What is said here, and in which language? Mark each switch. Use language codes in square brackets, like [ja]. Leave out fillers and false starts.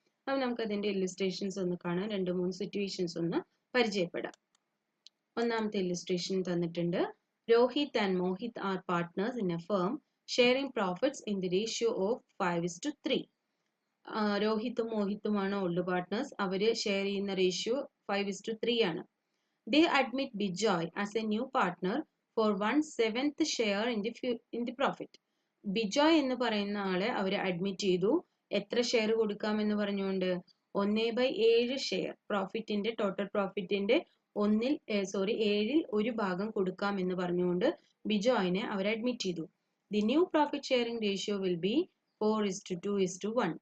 [ml] അപ്പോൾ നമുക്ക് അതിന്റെ ഇല്ലുസ്ട്രേഷൻസ് ഒന്ന് കാണാം. 2-3 സിറ്റുവേഷൻസ് ഒന്ന് പരിചയപ്പെടാം. ഒന്നാമത്തെ ഇല്ലുസ്ട്രേഷൻ തന്നിട്ടുണ്ട്. [en] Rohit and Mohit are partners in a firm sharing profits in the ratio of 5:3. [ml] രോഹിത്തും മോഹിത്തുമാണ് old partners. അവര് ഷെയർ ചെയ്യുന്ന റേഷ്യോ 5:3 ആണ്. [en] They admit Bijoy as a new partner for 1/7 share in the profit. [ml] Bijoy എന്ന് പറയുന്ന ആളെ അവർ അഡ്മിറ്റ് ചെയ്തു. എത്ര ഷെയർ കൊടുക്കാമെന്ന് പറഞ്ഞുകൊണ്ട് 1/7 ഷെയർ പ്രോഫിറ്റിന്റെ ടോട്ടൽ പ്രോഫിറ്റിന്റെ 7ൽ ഒരു ഭാഗം കൊടുക്കാമെന്ന് പറഞ്ഞുകൊണ്ട് ബിജോയിനെ അവർ അഡ്മിറ്റ് ചെയ്തു. [en] The new profit sharing ratio will be 4:2:1.